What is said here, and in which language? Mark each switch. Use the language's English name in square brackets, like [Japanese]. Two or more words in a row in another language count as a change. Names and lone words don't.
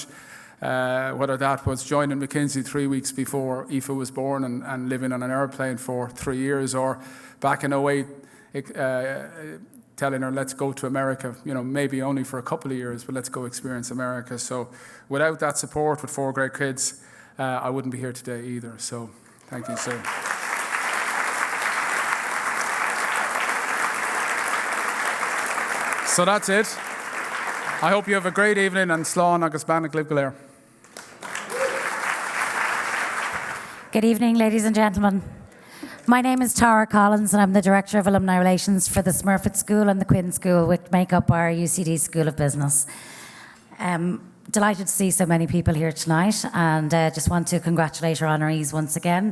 [English] Whether that was joining McKinsey 3 weeks before Aoife was born and living on an airplane for 3 years, or back in 08, telling her, let's go to America, maybe only for a couple of years, but let's go experience America. So without that support with 4 great kids, I wouldn't be here today either. So thank you, Sue. So that's it. I hope you have a great evening, and [Irish] slán agus banna glib go léir. [English] Good evening, ladies and gentlemen. My name is Tara Collins, and I'm the Director of Alumni Relations for the Smurfit School and the Quinn School, which make up our UCD School of Business. Delighted to see so many people here tonight, and just want to congratulate our honorees once again.